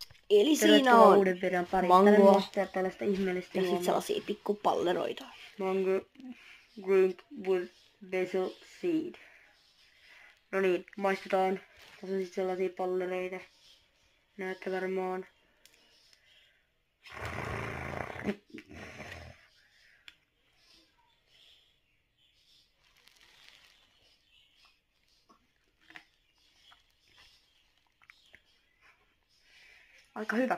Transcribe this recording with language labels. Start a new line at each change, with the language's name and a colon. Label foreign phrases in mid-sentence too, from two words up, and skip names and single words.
Finnish: Eli siinä Tervetuloa on uuden videon pariin. mangoa Tällaista ihmeellistä ja juomaa. sitten sellaisia pikkupalleroita.
English: Mango drink with basil seed.
Finnish: No niin, maistetaan. Tässä on sitten sellaisia pallereita. Näette varmaan. Aika hyvä.